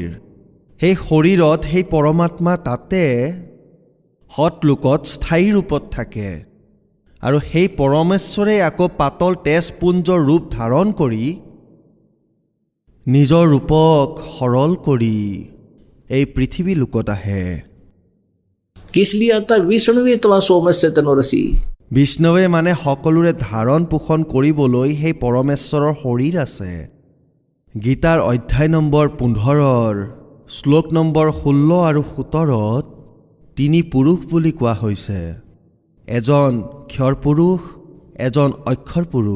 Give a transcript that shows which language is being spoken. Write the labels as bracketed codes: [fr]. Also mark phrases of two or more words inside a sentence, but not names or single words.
[as] সেই শৰীৰত সেই পৰমাত্মা তাতে সৎলোকত স্থায়ী ৰূপত থাকে। আৰু সেই পৰমেশ্বৰে আকৌ পাতল তেজপুঞ্জৰ ৰূপ ধাৰণ কৰি নিজৰ ৰূপক সৰল কৰি এই পৃথিৱী লোকত আহে। [hi] किस लिए आता [sa] विष्णुवे तवा सोमस्य तनुरसी। [as] বিষ্ণৱে মানে সকলোৰে ধাৰণ পোষণ কৰিবলৈ সেই পৰমেশ্বৰৰ শৰীৰ আছে। গীতাৰ অধ্যায় নম্বৰ 15 শ্লোক নম্বৰ 16 আৰু 17 তিনি পুৰুষ বুলি কোৱা হৈছে, এজন ক্ষৰ পুৰুষ, এজন অক্ষৰ পুৰুষ।